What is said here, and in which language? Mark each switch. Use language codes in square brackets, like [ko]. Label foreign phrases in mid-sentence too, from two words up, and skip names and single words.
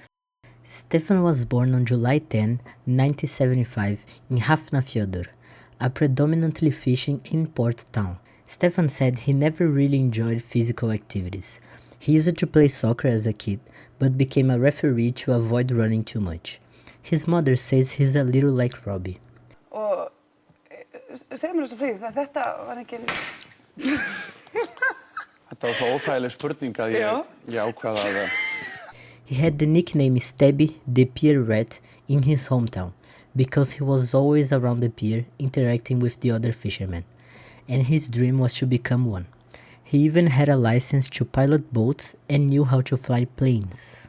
[en] Stefan was born on July 10, 1975 in Hafnarfjörður, a predominantly fishing and port town. Stefan said he never really enjoyed physical activities. He used to play soccer as a kid, but became a referee to avoid running too much. His mother says he's a little like Robbie. [is] Og segð mér þessu Fríð, þetta var ekki... Þetta var svo óþægileg spurning að ég ákvaða að... [en] He had the nickname Stebby, the pier rat, in his hometown, because he was always around the pier interacting with the other fishermen, and his dream was to become one. He even had a license to pilot boats and knew how to fly planes.